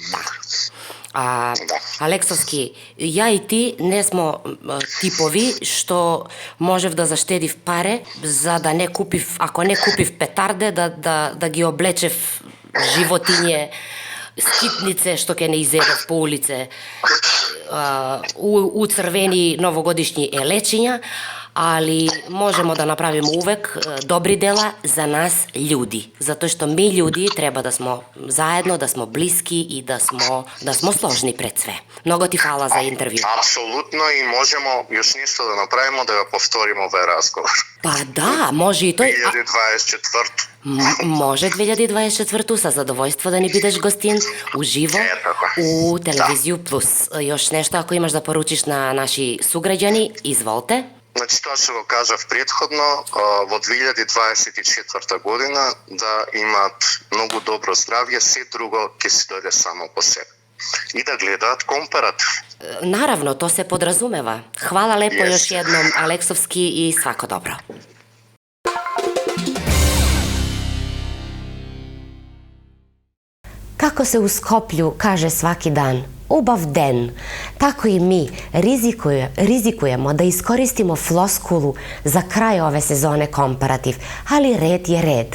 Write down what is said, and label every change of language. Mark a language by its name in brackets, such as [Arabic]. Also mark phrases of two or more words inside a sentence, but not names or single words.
[Serbian] Алексовски, ја и ти не смо типови што можев да заштедив паре за да не купив, ако не купив петарде, да ги облечев животиње, скитнице што ќе не изедов по улице, у црвени новогодишни елечиња, ali možemo da napravimo uvek dobri dela za nas ljudi. Zato što mi ljudi treba da smo zajedno, da smo bliski i da smo složni pred sve. Mnogo ti hvala za intervju. Apsolutno i možemo još nešto da napravimo da ga povtorimo ovaj razgovor. Pa da, može i to. 2024. Može 2024. Sa zadovoljstvo da ni bideš gostin uživo u Televiziju Plus. Još nešto ako imaš da poručiš na naši sugrađani, izvolite. [Macedonian] Значи, тоа што го кажав предходно, во 2024 година да имаат многу добро здравје, се друго ќе си дојде само по себе. И да гледаат компаратив. [Serbian] Naravno, to se podrazumeva. Hvala lepo još jednom, Aleksovski, i svako dobro. Kako se u Skoplju kaže svaki dan, [Macedonian] убав ден, [Serbian] tako i mi rizikujemo da iskoristimo floskulu za kraj ove sezone komparativ, ali red je red.